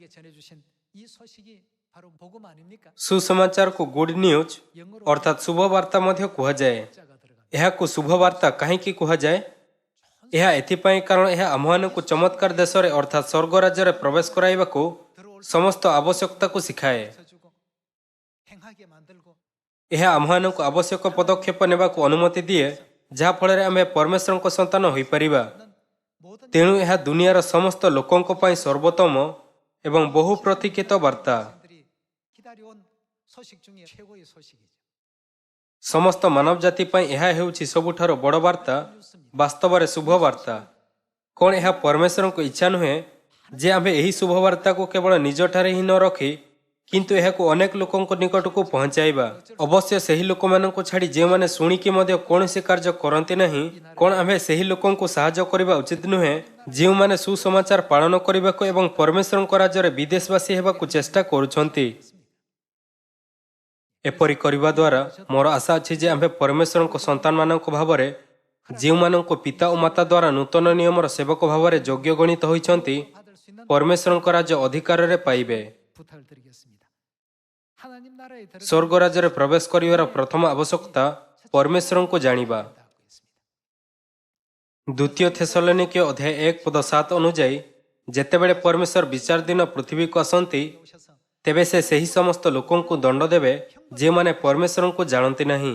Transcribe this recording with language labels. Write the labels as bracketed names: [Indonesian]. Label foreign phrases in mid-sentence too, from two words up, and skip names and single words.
[Odia] ସୁସମାଚାରକୁ [English] good news [Odia] ଅର୍ଥାତ୍ ଶୁଭବାର୍ତ୍ତା ମଧ୍ୟ କୁହାଯାଏ। ଏହାକୁ ଶୁଭବାର୍ତ୍ତା କାହିଁକି କୁହାଯାଏ? ଏହା ଏଥିପାଇଁ କାରଣ ଏହା ଆମ୍ଭମାନଙ୍କୁ ଚମତ୍କାର ଦେଶରେ ଅର୍ଥାତ୍ ସ୍ୱର୍ଗ ରାଜ୍ୟରେ ପ୍ରବେଶ କରାଇବାକୁ ସମସ୍ତ ଆବଶ୍ୟକତାକୁ ଶିଖାଏ। [Korean] 주고 행하게 만들고 [Odia] ଏହା ଆମ୍ଭମାନଙ୍କୁ ଆବଶ୍ୟକ ପଦକ୍ଷେପ ନେବାକୁ ଅନୁମତି ଦିଏ, ଯାହାଫଳରେ ଆମେ ପରମେଶ୍ୱରଙ୍କ ସନ୍ତାନ ହୋଇପାରିବା। [Korean] 모든 [Odia] ତେଣୁ ଏହା ଦୁନିଆର ସମସ୍ତ ଲୋକଙ୍କ ପାଇଁ ସର୍ବୋତ୍ତମ ଏବଂ ବହୁ ପ୍ରତୀକ୍ଷିତ ବାର୍ତ୍ତା। [Korean] 백성들이 기다려온 소식 중에 최고의 소식이죠. [Odia] ସମସ୍ତ ମାନବ ଜାତି ପାଇଁ ଏହା ହେଉଛି ସବୁଠାରୁ ବଡ଼ ବାର୍ତ୍ତା, ବାସ୍ତବରେ ଶୁଭ ବାର୍ତ୍ତା। କ'ଣ ଏହା ପରମେଶ୍ୱରଙ୍କ ଇଚ୍ଛା ନୁହେଁ ଯେ ଆମ୍ଭେ ଏହି ଶୁଭ ବାର୍ତ୍ତାକୁ କେବଳ ନିଜଠାରେ ହିଁ ନ ରଖି କିନ୍ତୁ ଏହାକୁ ଅନେକ ଲୋକଙ୍କ ନିକଟକୁ ପହଞ୍ଚାଇବା? ଅବଶ୍ୟ ସେହି ଲୋକମାନଙ୍କୁ ଛାଡ଼ି ଯେଉଁମାନେ ଶୁଣିକି ମଧ୍ୟ କୌଣସି କାର୍ଯ୍ୟ କରନ୍ତି ନାହିଁ, କ'ଣ ଆମ୍ଭେ ସେହି ଲୋକଙ୍କୁ ସାହାଯ୍ୟ କରିବା ଉଚିତ ନୁହେଁ ଯେଉଁମାନେ ସୁସମାଚାର ପାଳନ କରିବାକୁ ଏବଂ ପରମେଶ୍ୱରଙ୍କ ରାଜ୍ୟରେ ବିଦେଶବାସୀ ହେବାକୁ ଚେଷ୍ଟା କରୁଛନ୍ତି? ଏପରି କରିବା ଦ୍ୱାରା ମୋର ଆଶା ଅଛି ଯେ ଆମ୍ଭେ ପରମେଶ୍ୱରଙ୍କ ସନ୍ତାନମାନଙ୍କ ଭାବରେ, ଯେଉଁମାନଙ୍କୁ ପିତା ଓ ମାତା ଦ୍ୱାରା ନୂତନ ନିୟମର ସେବକ ଭାବରେ ଯୋଗ୍ୟ ଗଣିତ ହୋଇଛନ୍ତି, [Korean] 받을 수 있는 [Odia] ପରମେଶ୍ୱରଙ୍କ ରାଜ୍ୟ ଅଧିକାରରେ ପାଇବେ। [Korean] 부탁을 드리겠습니다. 하나님 나라에 들어가는 [Odia] ସ୍ୱର୍ଗ ରାଜ୍ୟରେ ପ୍ରବେଶ କରିବାର ପ୍ରଥମ ଆବଶ୍ୟକତା ପରମେଶ୍ୱରଙ୍କୁ ଜାଣିବା। ଦ୍ୱିତୀୟ ଥେସଲୋନିକୀୟ ଅଧ୍ୟାୟ 1:7 ଅନୁଯାୟୀ ଯେତେବେଳେ ପରମେଶ୍ୱର ବିଚାର ଦିନ ପୃଥିବୀକୁ ଆସନ୍ତି, [Korean] 오셔서 [Odia] ତେବେ ସେ ସେହି ସମସ୍ତ ଲୋକଙ୍କୁ ଦଣ୍ଡ ଦେବେ ଯେଉଁମାନେ ପରମେଶ୍ୱରଙ୍କୁ ଜାଣନ୍ତି ନାହିଁ।